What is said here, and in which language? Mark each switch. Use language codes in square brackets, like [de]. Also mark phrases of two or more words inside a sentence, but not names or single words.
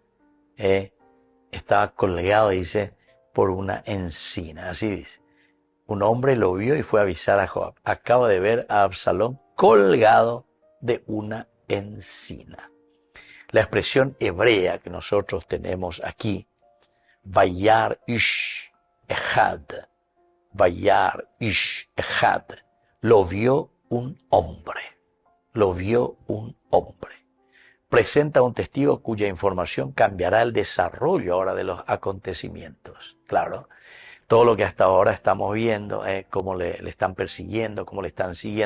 [es] Estaba colgado, dice, por una encina. Así dice. Un hombre lo vio y fue a avisar a Joab: acabo de ver a Absalón colgado de una encina. La expresión hebrea que nosotros tenemos aquí, [he] וירא איש אחד וירא איש אחד, [es] lo vio un hombre, presenta un testigo cuya información cambiará el desarrollo ahora de los acontecimientos. Claro, todo lo que hasta ahora estamos viendo, cómo le están persiguiendo, cómo le están siguiendo.